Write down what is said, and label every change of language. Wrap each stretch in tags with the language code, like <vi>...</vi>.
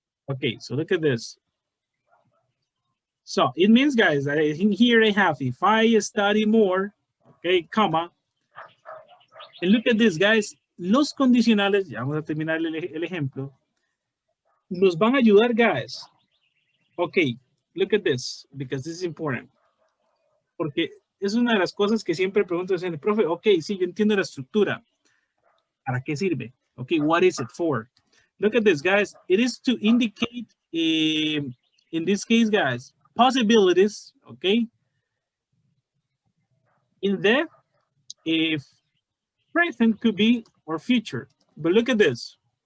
<en>Okay, so look at this. So it means, guys, I think here I have, if I study more, okay, comma, and look at this, guys,</en> <es>los condicionales, ya vamos a terminar el ejemplo, nos van a ayudar,</es> <en>guys. Okay, look at this, because this is important.</en> <es>Porque es una de las cosas que siempre pregunto al profe, ok, sí, yo entiendo la estructura. ¿Para qué sirve?</es> <en>Okay, what is it for? Look at this, guys. It is to indicate, in this case, guys, possibilities, okay, in the if present could be or future. But look at this.</en>